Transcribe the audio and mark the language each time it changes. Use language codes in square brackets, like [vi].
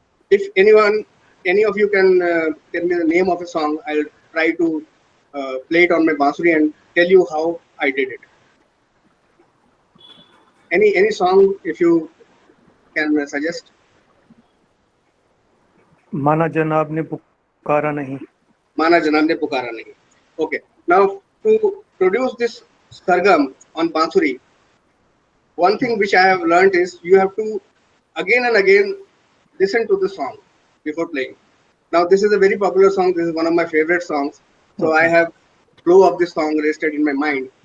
[en] If any of you can tell me the name of a song, I'll try to play it on my bansuri and tell you how I did it. Any song, if you can suggest? [hi] माना जनाब ने पुकारा नहीं. माना जनाब ने पुकारा नहीं. [en] Okay. Now to produce this sargam on bansuri, one thing which I have learned is you have to again and again listen to the song before playing. Now this is a very popular song. This is one of my favorite songs. So I have flow of this song rested in my mind.